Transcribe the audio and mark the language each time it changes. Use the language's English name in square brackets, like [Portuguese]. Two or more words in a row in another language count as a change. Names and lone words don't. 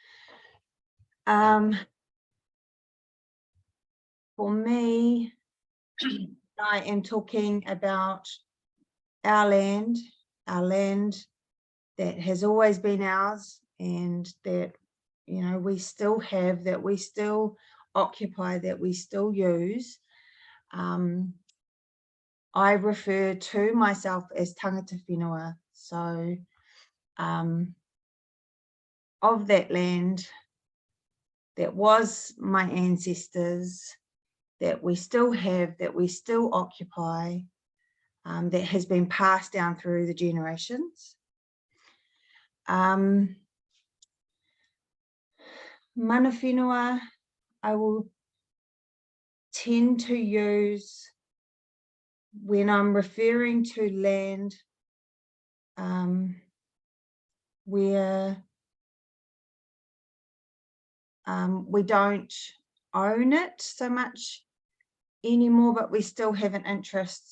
[English] for me, I am talking about our land that has always been ours, and that, you know, we still have, that we still occupy, that we still use. I refer to myself as [Māori] tangata whenua. [English] So of that land that was my ancestors, that we still have, that we still occupy, that has been passed down through the generations. [Māori] Mana whenua, [English] I will tend to use when I'm referring to land where we don't own it so much anymore, but we still have an interest.